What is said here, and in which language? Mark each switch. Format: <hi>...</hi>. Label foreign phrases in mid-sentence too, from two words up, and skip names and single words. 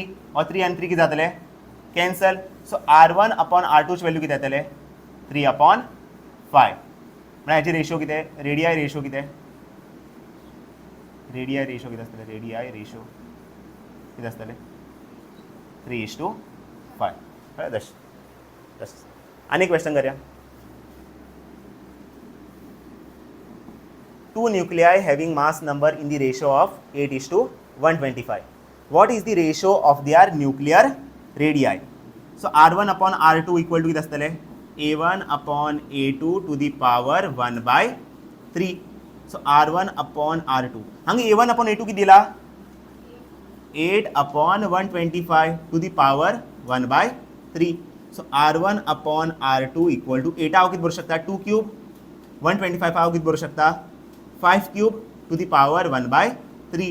<kok>हो 3 आनी 3 कितें जातलें कॅन्सल. सो R1/R2 ची वॅल्यू कितें येतलें 3/5 म्हळ्यार हेची रेशो कितें</kok> <en>radii ratio</en> <kok>कितें आसतलें</kok> <en>radii ratio</en> <kok>कितें आसतलें 3:5 कळ्ळें. आनी क्वेश्चन करूया.</kok> <en>two nuclei having mass number in the ratio of 8:125. What is the ratio of their nuclear radii. So R1/R2 equal to</en> <kok>कितें आसतलें</kok> <en>A1/A2 to the power 1/3.</en> <kok>सो R1/R2 हांगा A1/A2 कितें दिला 8/125</kok> <en>to the power 1/3.</en> <kok>सो R1/R2</kok> <en>equal to 8</en> <kok>हांव कितें बरोवंक शकता 2 क्यूब 125 हांव कितें बरोवंक शकता 5</kok> <en>cube to the power 1/3.</en>